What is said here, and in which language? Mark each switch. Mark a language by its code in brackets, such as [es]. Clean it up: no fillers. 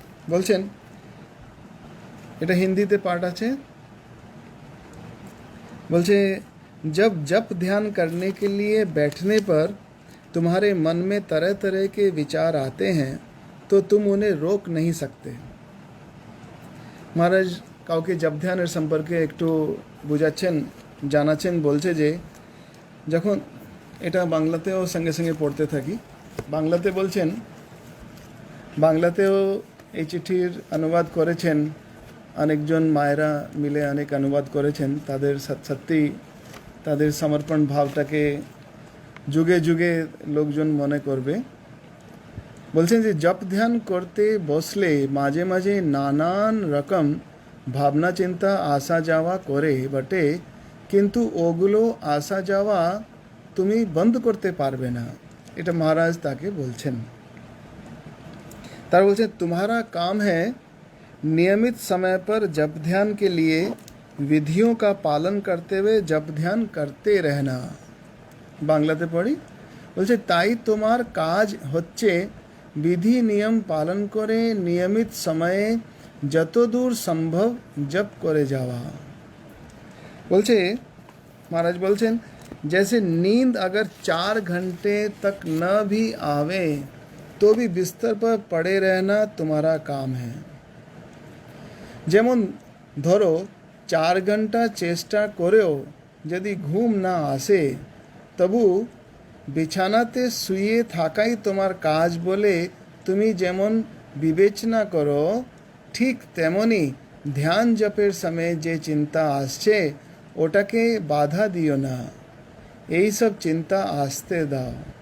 [bn] বলছেন, এটা হিন্দিতে পাঠ আছে, [hi] बोलते जब जप ध्यान करने के लिए बैठने पर तुम्हारे मन में तरह तरह के विचार आते हैं तो तुम उन्हें रोक नहीं सकते। [bn] महाराज কাউকে জপ ধ্যানের সম্পর্কে একটু বুঝাচ্ছেন, জানাচ্ছেন, বলছে যে যখন এটা বাংলাতেও সঙ্গে সঙ্গে পড়তে থাকি। বাংলাতে বলছেন, বাংলাতেও এই চিঠির অনুবাদ করেছেন অনেকজন মায়েরা মিলে, অনেক অনুবাদ করেছেন। তাদের সত্যি তাদের সমর্পণ ভাবটাকে যুগে যুগে লোকজন মনে করবে। বলছেন যে জপ ধ্যান করতে বসলে মাঝে মাঝে নানান রকম ভাবনা চিন্তা আসা যাওয়া করে বটে, কিন্তু ওগুলো আসা যাওয়া তুমি বন্ধ করতে পারবে না। এটা মহারাজ তাকে বলছেন। তার বলছেন [hi] तुम्हारा काम है नियमित समय पर जप ध्यान के लिए विधियों का पालन करते हुए जप ध्यान करते रहना। [bn] বাংলাতে পড়ি, বলছে তাই তোমার কাজ হচ্ছে বিধি নিয়ম পালন করে নিয়মিত সময়ে যতদূর সম্ভব जप করে যাওয়া। বলছে [hi] महाराज बोलছেন जैसे नींद अगर 4 घंटे तक न भी आवे तो भी बिस्तर पर पड़े रहना तुम्हारा काम है। [bn] যেমন ধরো 4 ঘন্টা চেষ্টা করেও যদি ঘুম না আসে তবু বিছানাতে শুয়ে থাকাই তোমার কাজ বলে তুমি যেমন বিবেচনা করো, ঠিক তেমনি ধ্যান জপের সময় যে চিন্তা আসছে ওটাকে বাধা দিও না, এই সব চিন্তা আসতে দাও।